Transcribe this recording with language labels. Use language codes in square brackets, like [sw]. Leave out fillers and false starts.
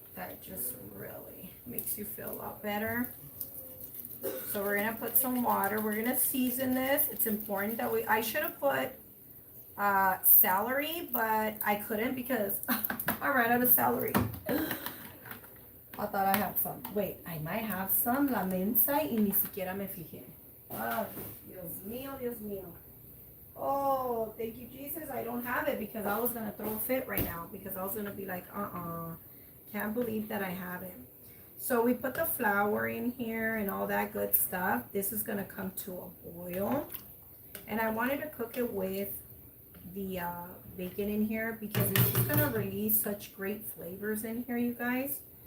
[en] That just really makes you feel a lot better. So we're going to put some water. We're going to season this. It's important that I should have put celery, but I couldn't because I ran out of celery. I thought I had some. Wait, I might have some. [es] La mensa y ni siquiera me fijé. Oh, Dios mío, Dios mío. Oh, [en] thank you, [es] Jesus. [en] I don't have it because I was going to throw a fit right now because I was going to be like, can't believe that I have it. So we put the flour in here and all that good stuff. This is going to come to a boil. And I wanted to cook it with the bacon in here because it's just going to release such great flavors in here, you guys.